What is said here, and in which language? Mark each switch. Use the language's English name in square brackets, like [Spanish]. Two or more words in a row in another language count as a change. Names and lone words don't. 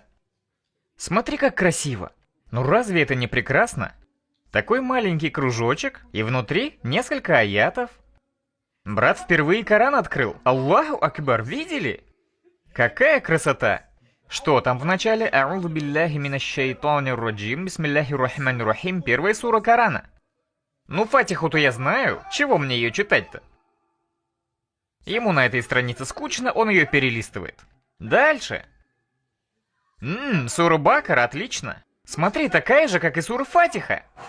[Russian] Смотри, как красиво. Ну разве это не прекрасно? Такой маленький кружочек, и внутри несколько аятов. Брат впервые Коран открыл. [Arabic] الله أكبر, [Russian] видели? Какая красота! Что там в начале? [Arabic] أعوذ بالله من الشيطان الرجيم بسم الله الرحمن الرحيم, [Russian] первая сура Корана. Ну Фатиху-то я знаю, чего мне ее читать-то? Ему на этой странице скучно, он ее перелистывает. Дальше. Сура Бакара, отлично. Смотри, такая же, как и сура Фатиха.